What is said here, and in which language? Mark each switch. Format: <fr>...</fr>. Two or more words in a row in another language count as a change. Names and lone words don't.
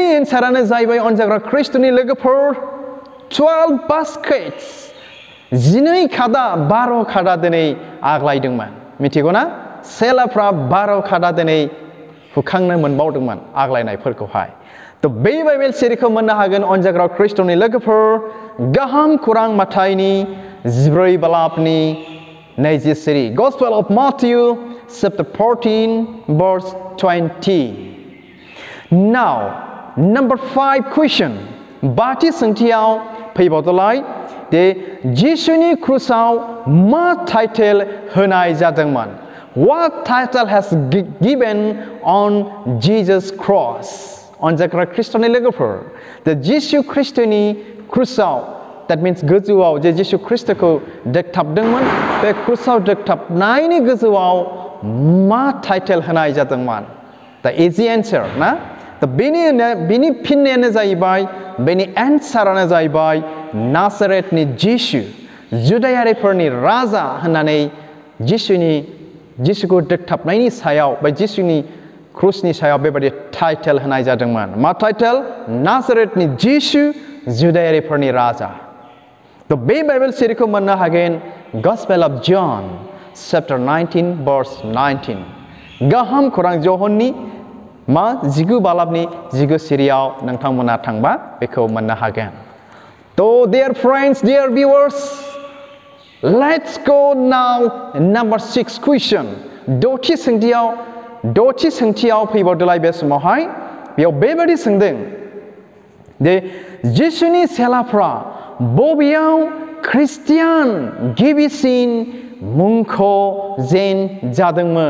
<brx>एन्सारानो जाहैबाय अनजाग्रा ख्रिस्ट'नि लोगोफोर 12 baskets 12 खादा 12 खादा दिनै आग्लायदोंमोन मिथिगौ ना सेलाफ्रा 12 खादा दिनै हुखांनो मोनबावदोंमोन आग्लायनायफोरखौहाय तो बे बाइबेल सिरिखौ मोननो हागोन अनजाग्रा ख्रिस्ट'नि लोगोफोर गाहाम खौरां माथाइनि 14 बालाबनि 20 सिरि</brx> <en>Gospel of Matthew chapter 14 verse 20 Now number 5 question</en> <brx>बाथि सोंथियाव फैबावदोलाय दे जिसुनि क्रुसाव मा टाइटेल होनाय जादोंमोन</brx> <en>What title has given on Jesus cross</en> <brx>अनजाग्रा ख्रिस्ट'नि लोगोफोर दा जिसु ख्रिस्ट'नि क्रुसाव</brx> <en>that means</en> <brx>गोजौआव जे जिसु ख्रिस्ट'खौ दोगथाबदोंमोन बे क्रुसाव दोगथाबनायनि गोजौआव मा टाइटेल होनाय जादोंमोन दा इजि एन्सार ना दा बेनि फिननायानो जाहैबाय बेनि एन्सारानो जाहैबाय नाजारेथनि जिसु जुदायारिफोरनि राजा होननानै जिसुखौ दोगथाबनायनि सायाव बा जिसुनि क्रुसनि सायाव बेबायदि टाइटेल होनाय जादोंमोन मा टाइटेल नाजारेथनि जिसु जुदायारिफोरनि राजा तो बे बाइबेल सिरिखौ मोननो हागोन</brx> <en>Gospel of John chapter 19 verse 19</en> <brx>गाहाम खौरां जहननि मा 19 बालाबनि 19 सिरियाव नोंथांमोना थांबा बेखौ मोननो हागोन तो</brx> <en>dear friends dear viewers let's go now number 6 question</en> <brx>दथि सोंथियाव फैबावदोलाय बे समावहाय बेयाव बेबायदि सोंदों दे जिसुनि सेलाफ्रा बबेयाव ख्रिस्टियान गिबिसिन मुंख'जेन जादोंमोन</brx>